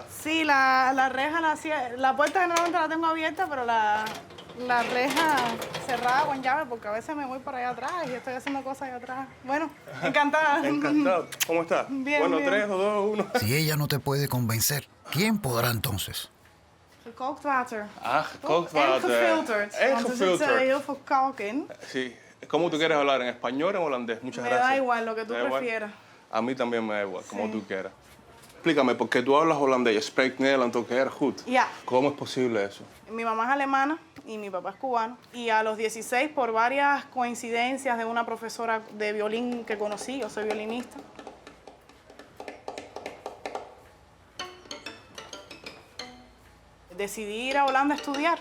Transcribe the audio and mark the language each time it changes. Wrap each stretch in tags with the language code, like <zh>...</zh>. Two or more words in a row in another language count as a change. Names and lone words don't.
<es>Sí, la reja, la puerta generalmente la tengo abierta, pero la reja cerrada con llave porque a veces me voy por allá atrás y estoy haciendo cosas allá atrás. Bueno, encantada. Encantado. ¿Cómo estás? Bien, Bueno, bien. 3 o 2 1. Si ella no te puede convencer, ¿quién podrá entonces?</es> <nl>Kookwater. Ah, En kookwater. gefilterd. En Want er zit gefilterd. heel veel kalk in.</nl> <es>Sí. ¿Cómo tú quieres hablar? ¿En español o en holandés? Muchas Me gracias. da igual lo que tú ¿Te da igual? prefieras. A mí también me da igual, como Sí. tú quieras. Explícame, porque tú hablas holandés,</es> <nl>je spreekt Nederlands ook erg goed. Ja.</nl> <es>¿Cómo es posible eso? Mi mamá es alemana y mi papá es cubano. Y a los 16, por varias coincidencias de una profesora de violín que conocí, yo soy violinista, decidí ir a Holanda a estudiar.</es>